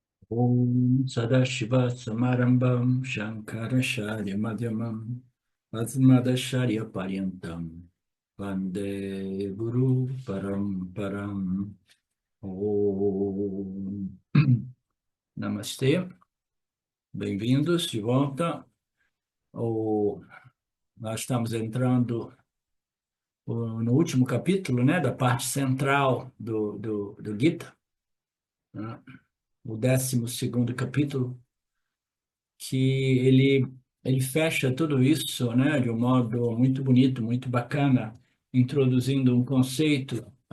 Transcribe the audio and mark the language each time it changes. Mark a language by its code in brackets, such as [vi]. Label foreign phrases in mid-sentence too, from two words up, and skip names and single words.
[sa] Om Sadashiva Samarambam Shankaracharya Madhyamam Padmadacharya Paryantam Vande Guru Paramparam. [pt] Om Namastê, bem-vindos de volta. Nós estamos entrando no último capítulo, né, da parte central do Gita, né, o 12º capítulo, que ele fecha tudo isso, né, de um modo muito bonito, muito bacana, introduzindo um conceito